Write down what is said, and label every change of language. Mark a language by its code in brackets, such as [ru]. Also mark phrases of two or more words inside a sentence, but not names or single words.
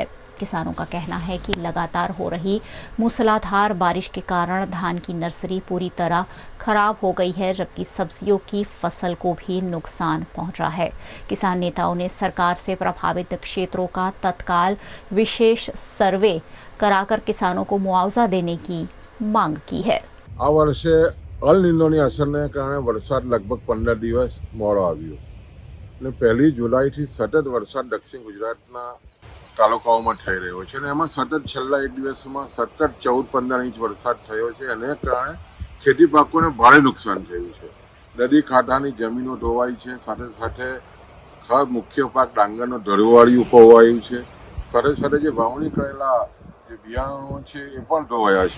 [hi] किसानों का कहना है कि लगातार हो रही मूसलाधार बारिश के कारण धान की नर्सरी पूरी तरह खराब हो गई है, जबकि सब्जियों की फसल को भी नुकसान पहुंचा है। किसान नेताओं ने सरकार से प्रभावित क्षेत्रों का तत्काल विशेष सर्वे कराकर किसानों को मुआवजा देने की मांग की है। [gu] આ વર્ષે અલ નિનોની અસરને કારણે વરસાદ લગભગ 15 દિવસ મોડો આવ્યો અને 1 જુલાઈ સતત વરસાદ દક્ષિણ ગુજરાતના તાલુકાઓ થઈ રહ્યો છે અને એમાં સતત છેલ્લા એક દિવસમાં સતત 14-15 ઇંચ વરસાદ થયો છે અને કારણે ખેતી પાકોને ભારે નુકસાન થયું છે। નદી કાંઠાની જમીનો ધોવાઈ છે, સાથે સાથે ખાસ મુખ્ય પાક ડાંગરનો ઢળવાળિયું ખોવાયું છે, સાથે સાથે જે વાવણી કરેલા જે બિયારણો છે એ પણ ધોવાયા છે।